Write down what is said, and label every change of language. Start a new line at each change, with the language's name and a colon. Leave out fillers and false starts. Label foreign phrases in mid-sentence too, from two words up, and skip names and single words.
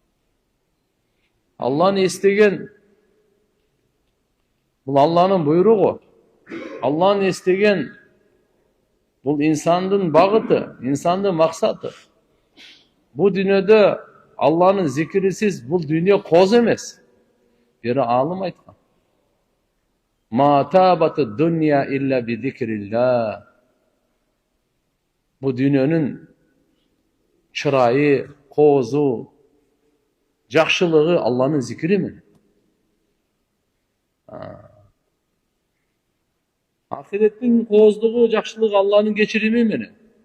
Kyrgyz: Алланы эстеген бул Алланын буйругу. Алланы эстеген бул инсандын багыты, инсандын максаты. Бул дүйнөдө Алланын зикирисиз бул дүйнө коз эмес. Бир алым айткан.
Arabic: ما طابت الدنيا إلا بذكر الله.
Kyrgyz: Бул дүйнөнүн чырайы, козу, жакшылыгы Алланын зикири менен. Ахиреттин коздугу, жакшылыгы Алланын кечирими менен.